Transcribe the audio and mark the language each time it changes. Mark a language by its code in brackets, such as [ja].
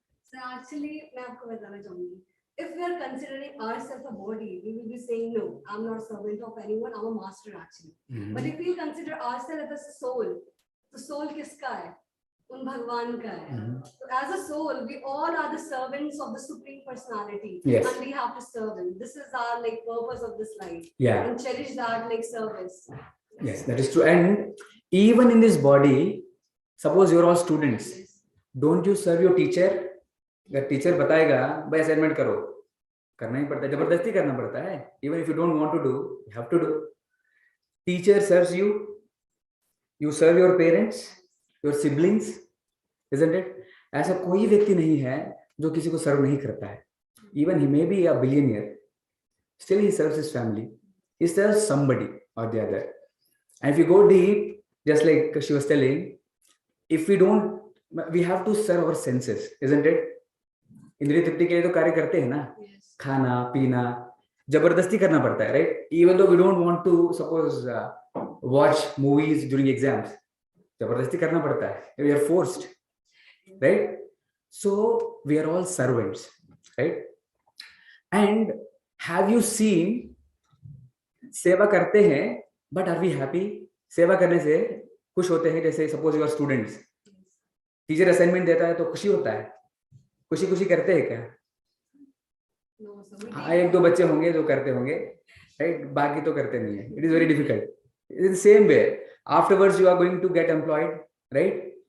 [en] So actually, [hi] मैं आपको बताना चाहूँगी. [en] If we are considering ourselves a body, we will be saying no, I'm not a servant of anyone, I'm a master actually. But if we consider ourselves as a soul, [hi] तो soul किसका है? उन भगवान का है. [en] So as a soul, we all are the servants of the Supreme Personality. Yes. And we have to serve Him. This is our like purpose of this life. Yeah. And cherish that like service. Yes, that is true. And even in this body, suppose you're all students, don't you serve your teacher? [hi] अगर teacher बताएगा भाई assignment करो, करना ही पड़ता है, जबरदस्ती करना पड़ता है. [en] Even if you don't want to do, you have to do. Teacher serves you. You serve your parents, your siblings, isn't it? [hi] ऐसा कोई व्यक्ति नहीं है जो किसी को सर्व नहीं करता है. [en] Even he may be a billionaire, still he serves his family. He serves somebody or the other. And if you go deep, just like she was telling, if we don't, we have to serve our senses, isn't it? [hi] इंद्रिय तृप्ति के लिए तो कार्य करते हैं ना. खाना पीना जबरदस्ती करना पड़ता है, right? [en] Even though we don't want to suppose watch movies during exams, [hi] जबरदस्ती करना पड़ता है. [en] We are forced, right? So we are all servants, right? And have you seen, [hi] सेवा करते हैं, [en] but are we happy? [hi] सेवा करने से खुश होते हैं. जैसे [en] suppose you are students, [hi] teacher assignment देता है तो खुशी होता है. खुशी खुशी करते हैं क्या? [en] No, so we [hi] हाँ, एक दो बच्चे होंगे जो करते होंगे, राइट, बाकी तो करते नहीं है. [en] It is very difficult. It is same way afterwards you are going to get employed, right.